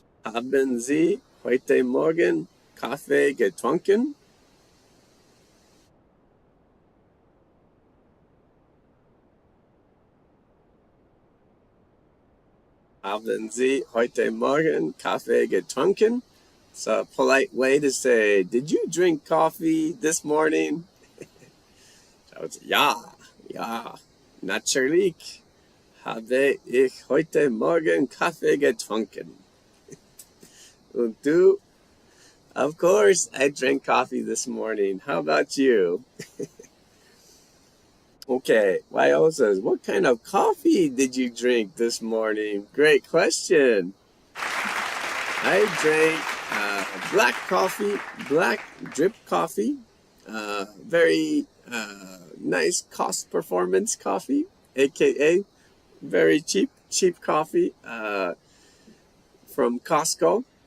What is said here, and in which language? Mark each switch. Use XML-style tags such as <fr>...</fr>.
<de>Haben Sie heute Morgen Kaffee getrunken? Haben Sie heute Morgen Kaffee getrunken?</de> <en>It's a polite way to say, did you drink coffee this morning? So it's,</en> <de>ja, natürlich habe ich heute Morgen Kaffee getrunken. Und du?</de> <en>Of course, I drank coffee this morning. How about you? Okay, Yo says, what kind of coffee did you drink this morning? Great question. I drank black coffee, black drip coffee, very nice cost performance coffee, aka very cheap coffee from Costco.</en>